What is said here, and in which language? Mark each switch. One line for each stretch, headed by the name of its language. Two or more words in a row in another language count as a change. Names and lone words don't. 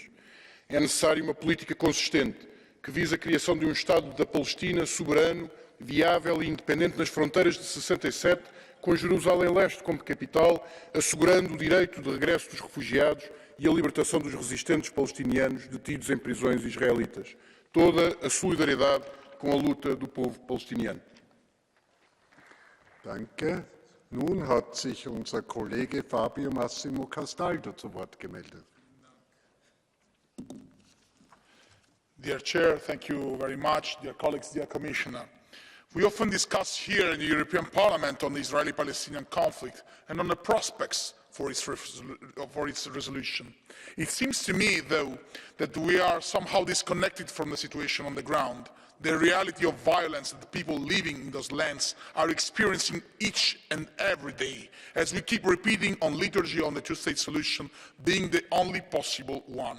Portuguese: É necessária uma política consistente que visa a criação de um Estado da Palestina soberano, viável e independente nas fronteiras de 67, com Jerusalém Leste como capital, assegurando o direito de regresso dos refugiados e a libertação dos resistentes palestinianos detidos em prisões israelitas. Toda a solidariedade com a luta do povo palestiniano.
German: Danke. Nun hat sich unser Kollege Fabio Massimo Castaldo zu Wort gemeldet.
English: Dear Chair, thank you very much. Dear colleagues, dear Commissioner. We often discuss here in the European Parliament on the Israeli-Palestinian conflict and on the prospects for its resolution. It seems to me, though, that we are somehow disconnected from the situation on the ground, the reality of violence that the people living in those lands are experiencing each and every day, as we keep repeating on liturgy on the two-state solution being the only possible one.